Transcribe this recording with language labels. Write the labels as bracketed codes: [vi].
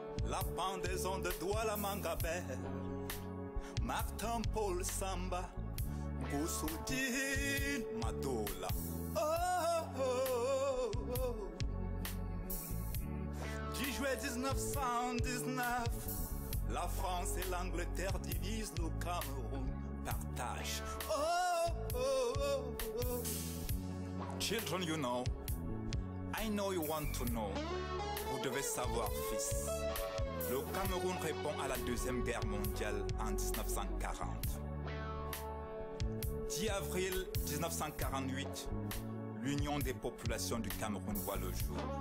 [fr] La pendaison de Douala-Mangabert. Martin Paul Samba, Boussoudine Madola. Oh, oh, oh. 10 juillet 1919, la France et l'Angleterre divisent le Cameroun, partagent. Oh, oh, oh, oh. [en] Children, you know, I know you want to know. [fr] Vous devez savoir, fils. Le Cameroun répond à la Deuxième Guerre mondiale en 1940. 10 avril 1948, l'Union des populations du Cameroun voit le jour.